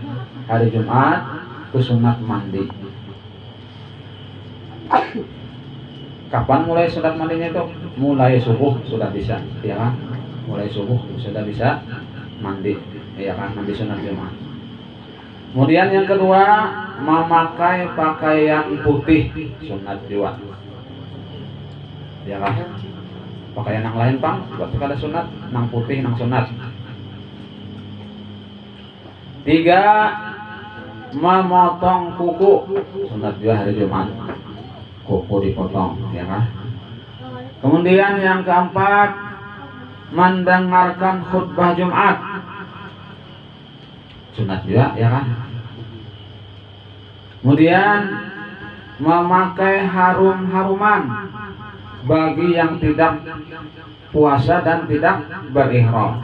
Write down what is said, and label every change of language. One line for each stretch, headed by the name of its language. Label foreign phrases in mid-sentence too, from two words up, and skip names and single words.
Indonesian: Hari Jumat itu sunat mandi. Kapan mulai sunat mandinya itu? Mulai subuh sudah bisa, ya kan? Mulai subuh sudah bisa mandi, ya kan? Mandi sunat Jumat. Kemudian yang kedua, memakai pakaian putih sunat juga, ya kan?
Banjar: Pakaian yang lain pang, berarti kada sunat, nang putih nang sunat.
Indonesian: 3, memotong kuku sunat juga hari Jumat. Kuku dipotong, ya kan? Kemudian yang keempat, mendengarkan khutbah Jumat sunat juga, ya kan? Kemudian memakai harum-haruman bagi yang tidak puasa dan tidak berihram.